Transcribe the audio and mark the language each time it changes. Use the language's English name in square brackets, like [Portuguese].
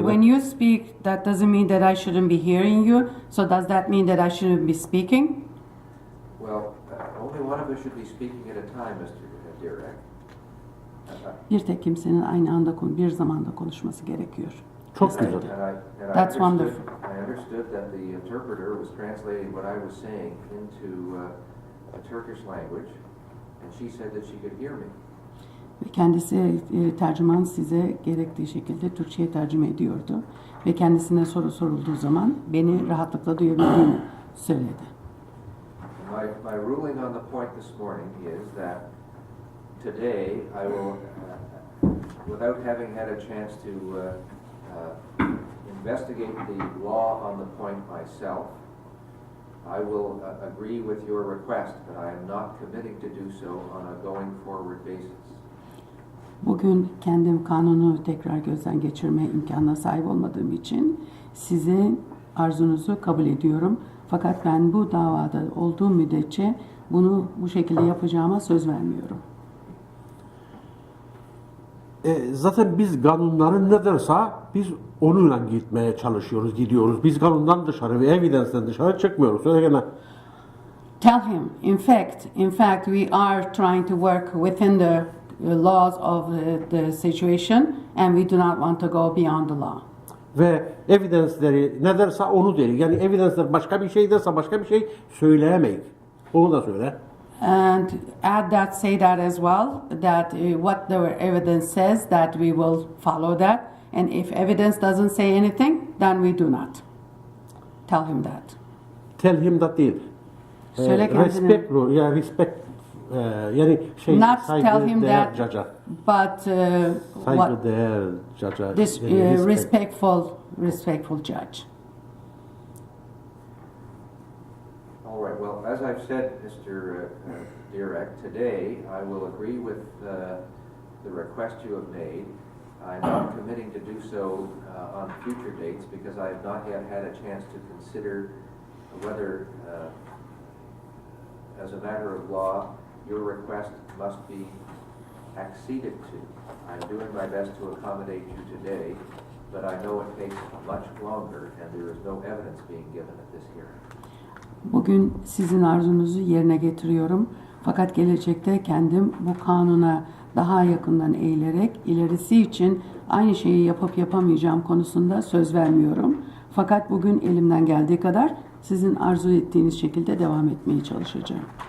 [English] When you speak, that doesn't mean that I shouldn't be hearing you. So does that mean that I shouldn't be speaking? Well, only one of us should be speaking at a time, Mr. Direk. [Turkish] Bir tek kimsenin aynı anda bir zamanda konuşması gerekiyor. Çok güzel. [English] That's wonderful. I understood that the interpreter was translating what I was saying into a Turkish language, and she said that she could hear me. [Turkish] Ve kendisi tercüman size gerektiği şekilde Türkçe'ye tercüme ediyordu. Ve kendisine soru sorulduğu zaman beni rahatlıkla duyabildiğini söyledi. [English] My ruling on the point this morning is that today I will, without having had a chance to investigate the law on the point myself, I will agree with your request, but I am not committing to do so on a going forward basis. [Turkish] Bugün kendim kanunu tekrar gözden geçirme imkanına sahip olmadığım için sizin arzunuzu kabul ediyorum. Fakat ben bu davada olduğum müddetçe bunu bu şekilde yapacağıma söz vermiyorum. Zaten biz kanunların ne derse biz onunla gitmeye çalışıyoruz, gidiyoruz. Biz kanundan dışarı ve evidence'den dışarı çıkmıyoruz. Öyle gene. [English] Tell him, in fact, we are trying to work within the laws of the situation and we do not want to go beyond the law. [Turkish] Ve evidence'leri ne derse onu der. Yani evidence'ler başka bir şey derse başka bir şey söyleyemeyiz. Onu da söyle. [English] And add that, say that as well, that what the evidence says, that we will follow that. And if evidence doesn't say anything, then we do not. Tell him that. tell him that [Turkish] değil. Söyle kendine. [English] Respect, [Turkish] ya [English] respect, [Turkish] yani şey [English] Not tell him [Turkish] saygıdeğer [English] that, caca. but what [Turkish] Saygıdeğer caca. [English] this [Turkish] yani [English] respectful judge. All right, well, as I've said, Mr. Direk, today I will agree with the request you have made. I'm not committing to do so on future dates because I have not yet had a chance to consider whether, as a matter of law, your request must be acceded to. I'm doing my best to accommodate you today, but I know it takes much longer and there is no evidence being given at this hearing. [Turkish] Bugün sizin arzunuzu yerine getiriyorum. Fakat gelecekte kendim bu kanuna daha yakından eğilerek ilerisi için aynı şeyi yapıp yapamayacağım konusunda söz vermiyorum. Fakat bugün elimden geldiği kadar sizin arzu ettiğiniz şekilde devam etmeye çalışacağım.